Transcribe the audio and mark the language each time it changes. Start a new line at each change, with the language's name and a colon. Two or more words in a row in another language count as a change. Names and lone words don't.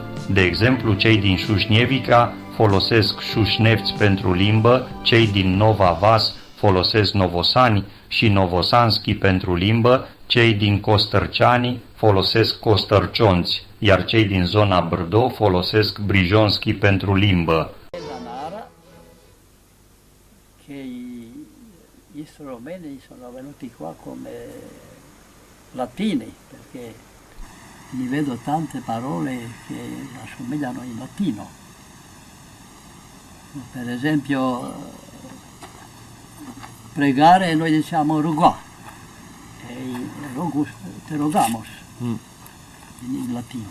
Romanian: De exemplu, cei din Șușnievica folosesc șușnevți pentru limbă, cei din Nova Vas folosesc novosani și novosanski pentru limbă, cei din Costărceani folosesc costărcionți, iar cei din zona Brdo folosesc brijonski pentru limbă.
Italian: Gli stromeni sono venuti qua come latini, perché li vedo tante parole che assomigliano in latino. Per esempio, pregare noi diciamo rugà, e rogus,
Latin: te rogamos,
Italian: in latino.